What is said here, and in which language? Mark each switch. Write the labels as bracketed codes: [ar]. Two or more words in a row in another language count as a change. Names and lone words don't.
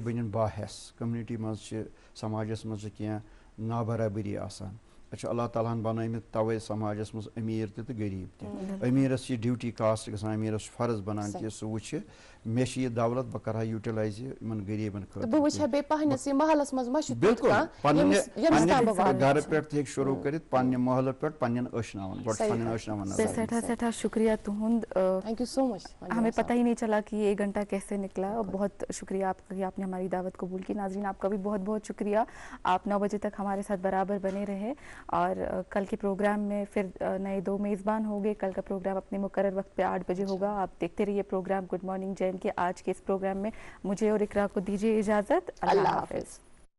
[ks] بٔنِنۍ باحیس کوٚمنِٹی منٛز چھِ سماجس منٛز چھِ کینٛہہ نابرابٔری آسان اَسہِ چھُ اللہ تعالیٰ ہن بنٲومٕتۍ توے سماجس منٛز أمیٖر تہِ تہٕ غریٖب تہِ أمیٖرس چھِ [en] duty cast [ks] گژھان أمیٖرس چھُ فرض بنان کہِ سُہ وٕچھِ مےٚ چھِ یہِ دولت بہٕ کرٕ ہا یوٗٹِلایز یہِ یِمن غریٖبن خٲطرٕ بِلکُل پننہِ گرٕ پٮ۪ٹھ تہِ ہیٚکہِ شروٗع کٔرِتھ پننہِ محلہٕ پٮ۪ٹھ پننٮ۪ن ٲشناون گۄڈٕ چھِ پننٮ۪ن ٲشناون سٮ۪ٹھاہ شُکریہ تُہُنٛد [en] thank you so much [ur] ہمیں پتہ ہی نہیں چلا کہ یہ 1 گھنٹہ کیسے نکلا بہت شکریہ آپ کا کہ آپ نے ہماری دعوت قبول کی ناظرین آپ کا بھی بہت بہت شکریہ آپ 9 بجے تک ہمارے ساتھ برابر بنے رہے اور کل کے پروگرام میں پھر نئے 2 میزبان ہوں گے کل کا پروگرام اپنے مقرر وقت پہ 8 بجے ہوگا آپ دیکھتے رہیے پروگرام گڈ مارننگ JNK آج کے اس پروگرام میں مجھے اور اقرا کو دیجیے اجازت اللہ حافظ